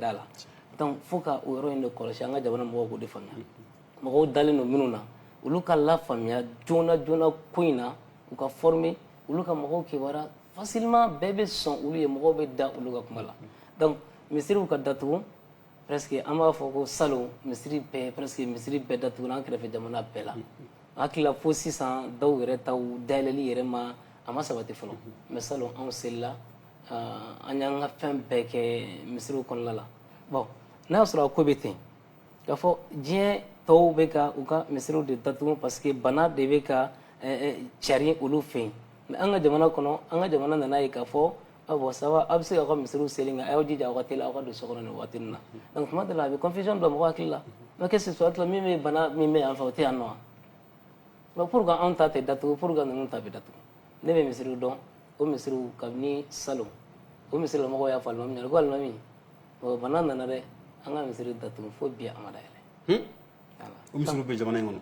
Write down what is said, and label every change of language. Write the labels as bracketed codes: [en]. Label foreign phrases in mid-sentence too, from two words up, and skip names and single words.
[bm] da la donc fo ka o yɔrɔ in de kɔlɔsi an ka jamana mɔgɔw k'o de faamuya mɔgɔw dalen don minnu na olu ka lafaamuya joona joona ko in na u ka former olu ka mɔgɔw kibaruya facilement bɛɛ bɛ sɔn olu ye mɔgɔw bɛ da olu ka kuma la donc misiriw ka datugu presque an b'a fɔ ko salon misiri bɛɛ presque misiri bɛɛ datugu an kɛrɛfɛ jamana bɛɛ la hakili la fo sisan dɔw yɛrɛ taw dayɛlɛli yɛrɛ ma a ma sabati fɔlɔ mais salon anw selila an y'an ka fɛn bɛɛ kɛ misiriw kɔnɔna la bon n'a y'a sɔrɔ a ko bɛ ten k'a fɔ diɲɛ tɔw bɛ ka u ka misiriw de datugu [fr] parce que [bm] bana de bɛ ka carin olu fɛ yen mais an ka jamana kɔnɔ an ka jamana nana ye k'a fɔ bon [fr] ça va [bm] a bɛ se k'aw ka misiriw seli nka a y'aw jija aw ka teli aw ka don so kɔnɔ nin waati ninnu na donc tuma dɔ la a bɛ confusion bila mɔgɔ hakili la [fr] mais qu'est-ce que ce soit [bm] min bɛ bana min bɛ yan fɛ o tɛ yan nɔ [fr] mais pourquoi [bm] anw ta tɛ datugu pourquoi ninnu ta bɛ datugu ne bɛ misiriw dɔn o misiriw kabini salon o misiri la mɔgɔw y'a fɔ alimami ɲɛna ko alimami bana nana dɛ an ka misiri datugu fo bi a ma dayɛlɛ o misiriw bɛ jamana in kɔnɔ